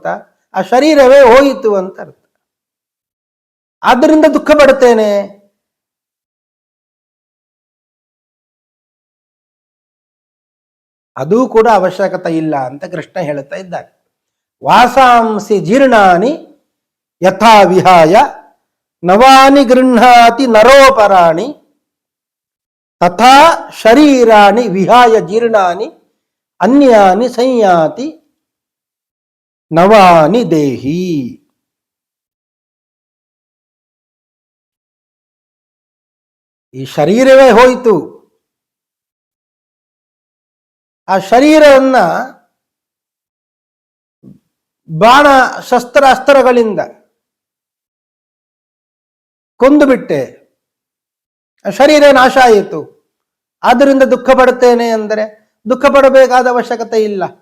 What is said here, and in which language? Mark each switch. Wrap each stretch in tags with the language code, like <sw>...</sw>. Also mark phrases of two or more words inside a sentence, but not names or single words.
<kn>ಆ ಶರೀರವೇ ಹೋಯಿತು ಅಂತ ಅರ್ಥ. ಆದ್ದರಿಂದ ದುಃಖ ಪಡುತ್ತೇನೆ. ಅದೂ ಕೂಡ ಅವಶ್ಯಕತೆ ಇಲ್ಲ ಅಂತ ಕೃಷ್ಣ ಹೇಳ್ತಾ ಇದ್ದಾರೆ.</kn> <sa>ವಾಸಾಂಸಿ ಜೀರ್ಣಾನಿ ಯಥಾ ವಿಹಾಯ ನವಾನಿ ಗೃಹಾತಿ ನರೋಪರಾಣಿ ತಥಾ ಶರೀರಾಣಿ ವಿಹಾಯ ಜೀರ್ಣಾನಿ ಅನ್ಯಾನಿ ಸಂಯಾತಿ ನವಾನಿ ದೇಹಿ.</sa> <kn>ಈ ಶರೀರವೇ ಹೋಯಿತು. ಆ ಶರೀರವನ್ನ ಬಾಣ ಶಸ್ತ್ರಾಸ್ತ್ರಗಳಿಂದ ಕೊಂದು ಬಿಟ್ಟೆ, ಶರೀರ ನಾಶ ಆಯಿತು, ಆದ್ದರಿಂದ ದುಃಖ ಪಡುತ್ತೇನೆ ಅಂದರೆ ದುಃಖ ಪಡಬೇಕಾದ ಅವಶ್ಯಕತೆ ಇಲ್ಲ.</kn>